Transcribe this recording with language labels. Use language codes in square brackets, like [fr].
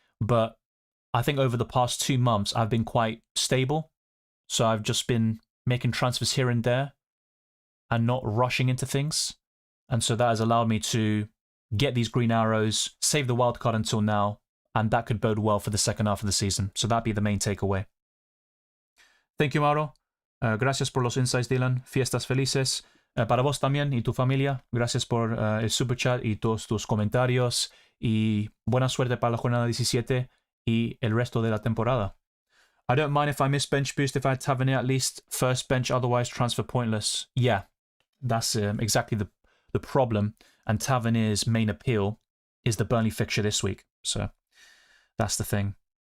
[en] But I think over the past 2 months, I've been quite stable. So I've just been making transfers here and there and not rushing into things. And so that has allowed me to get these green arrows, save the wildcard until now, and that could bode well for the second half of the season. So that'd be the main takeaway. Thank you, Mauro. [es] Gracias por los insights, Dylan. Fiestas felices. Para vos también y tu familia. Gracias por el super chat y todos tus comentarios. Y buena suerte para la jornada 17 y el resto de la temporada. [en] I don't mind if I miss bench boost if I had Tavernier at least. First bench, otherwise transfer pointless. Yeah, that's exactly the problem. And Tavernier's main appeal is the Burnley fixture this week. So that's the thing.